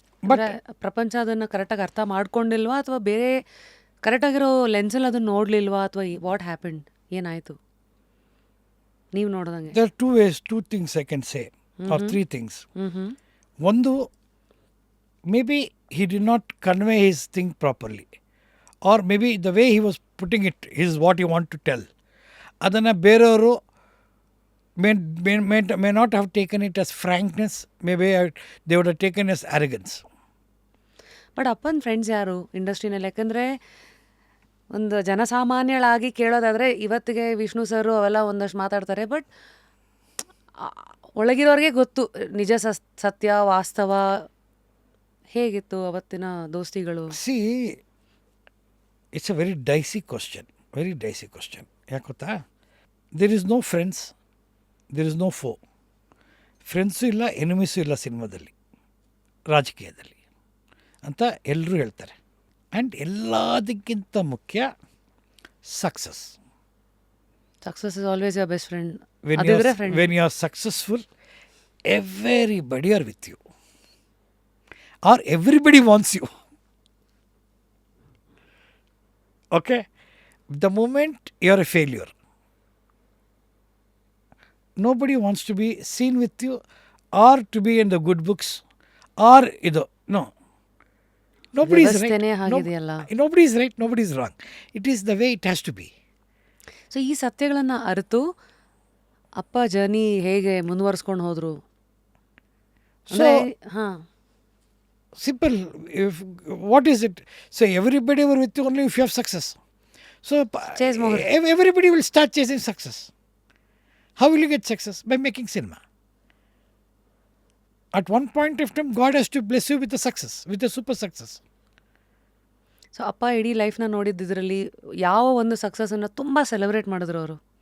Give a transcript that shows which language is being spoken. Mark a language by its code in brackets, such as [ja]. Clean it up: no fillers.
[kn] But ಪ್ರಪಂಚ ಅದನ್ನು ಕರೆಕ್ಟಾಗಿ ಅರ್ಥ ಮಾಡ್ಕೊಂಡಿಲ್ವಾ, ಅಥವಾ ಬೇರೆ ಕರೆಕ್ಟಾಗಿರೋ ಲೆನ್ಸಲ್ಲಿ ಅದನ್ನು ನೋಡಲಿಲ್ವಾ, ಅಥವಾ [en] What happened? [kn] ಏನಾಯಿತು ನೀವು ನೋಡ್ದಂಗೆ? [en] There are two things I can say, or three things. ಒಂದು, maybe he did not convey his thing properly, or maybe the way he was putting it is what he want to tell. [kn] ಅದನ್ನು ಬೇರೆಯವರು [en] may not have taken it as frankness, maybe they would have taken as arrogance. [kn] But ಅಪ್ಪನ friends ಯಾರು ಇಂಡಸ್ಟ್ರಿನಲ್ಲಿ? ಯಾಕಂದರೆ ಒಂದು ಜನಸಾಮಾನ್ಯಳಾಗಿ ಕೇಳೋದಾದರೆ ಇವತ್ತಿಗೆ ವಿಷ್ಣು ಸರು ಅವೆಲ್ಲ ಒಂದಷ್ಟು ಮಾತಾಡ್ತಾರೆ, ಬಟ್ ಒಳಗಿರೋರಿಗೆ ಗೊತ್ತು ನಿಜ ಸತ್ಯ ವಾಸ್ತವ ಹೇಗಿತ್ತು ಅವತ್ತಿನ ದೋಸ್ತಿಗಳು. [en] See, it's a very dicey question. [kn] ಯಾಕೆ ಗೊತ್ತಾ? [en] There is no friends, there is no foe. [kn] Friends ಇಲ್ಲ, ಎನಿಮೀಸು ಇಲ್ಲ ಸಿನಿಮಾದಲ್ಲಿ, ರಾಜಕೀಯದಲ್ಲಿ ಅಂತ ಎಲ್ಲರೂ ಹೇಳ್ತಾರೆ. ಆ್ಯಂಡ್ ಎಲ್ಲದಕ್ಕಿಂತ ಮುಖ್ಯ success. [en] Success is always your best friend. When you are successful, everybody are with you, or everybody wants you. Okay? The moment you are a failure, nobody wants to be seen with you, or to be in the good books, or no. Nobody is [kn] ವ್ಯವಸ್ಥೆನೇ [en] right. [kn] ಹಾಗಿದೆಯಲ್ಲ. [en] Nobody is right, nobody is wrong. It is the way it has to be. [kn] So ಈ ಸತ್ಯಗಳನ್ನು ಅರಿತು ಅಪ್ಪ journey ಹೇಗೆ ಮುಂದುವರಿಸ್ಕೊಂಡು ಹೋದರು? [en] So, ಹಾಂ, simple. What is it? So everybody were with you only if you have success. So Chase more. Everybody will start chasing success. How will you get success? By making cinema. At one point of time, God has to bless you with a success, with a super success. [kn] So ಅಪ್ಪ ಇಡೀ ಲೈಫ್ನ ನೋಡಿದ್ದರಲ್ಲಿ ಯಾವ ಒಂದು ಸಕ್ಸಸ್ಸನ್ನು ತುಂಬ celebrate ಮಾಡಿದ್ರು ಅವರು?